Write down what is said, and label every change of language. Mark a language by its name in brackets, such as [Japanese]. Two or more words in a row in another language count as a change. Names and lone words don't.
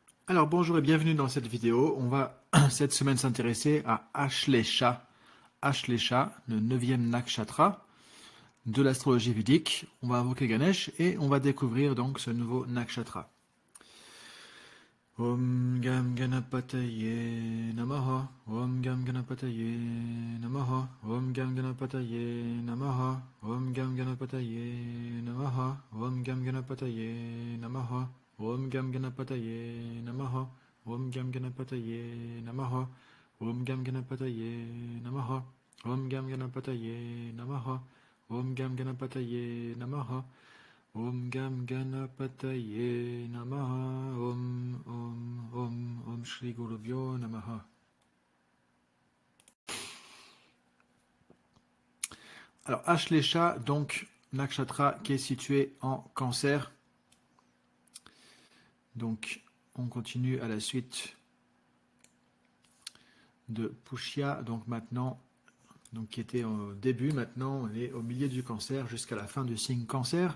[French] Alors bonjour et bienvenue dans cette vidéo. On va cette semaine s'intéresser à Ashlesha. Ashlesha, le 9e nakshatra de l'astrologie védique. On va invoquer Ganesh et on va découvrir donc ce nouveau nakshatra. [Sanskrit] ॐ गं गणपतये नमः. ॐ गं गणपतये नमः। ॐ गं गणपतये नमः. Om Gam Ganapataye Namaha. ॐ गं गणपतये नमः। ॐ गं गणपतये नमः. Om Gam Ganapataye Namaha. ॐ गं गणपतये नमः। ॐ गं गणपतये नमः. Om Gam Ganapataye Namaha. ॐ गं गणपतये नमः। ॐ गं गणपतये नमः. Om Gam Ganapataye Namaha. ॐ गं गणपतये नमः। ॐ गं गणपतये नमः. Om Gam Ganapataye Namaha. ॐ श्री गुरुभ्यो नमः. [French] Alors Ashlesha, donc nakshatra qui est situé en Cancer. Donc on continue à la suite de Pushya, donc maintenant, donc qui était au début, maintenant on est au milieu du Cancer jusqu'à la fin du signe Cancer.